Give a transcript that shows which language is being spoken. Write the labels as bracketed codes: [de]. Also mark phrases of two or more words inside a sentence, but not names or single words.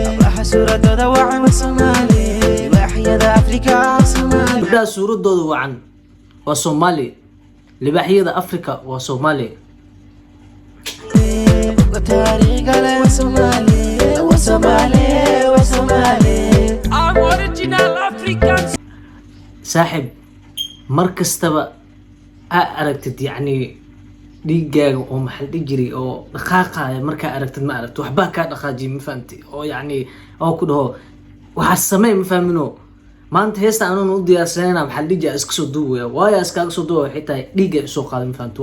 [so] Hablaha suuradooda wacan, waa Soomaali. Libaaxyada Afrika, waa Soomaali. Gabdhaha suuradooda wacan waa Soomaali. Libaaxyada Afrika waa Soomaali. Buga taariikh galay, waa Soomaali. Waa Soomaali, waa Soomaali. [en] I'm original African. [so] Saaxiib, mar kastaba aa aragtid, yacni, dhiiggaaga oo maxaa la dhihi jiray, oo dhaqaaqaaya markaa aragtid, ma aragtid, waxbaa kaa dhaqaajiyay, ma fahamtay? Oo, yacni, oo ku dhaho, "Waxaa samee," ma fahmino. Maanta heesta aanan u diyaarsanayna, maxaa la dhihi jiray, iska soo duubaya. Waayo, iskaaga soo duubaya, waxay tahay dhiigga i soo qaaday, ma fahamtay?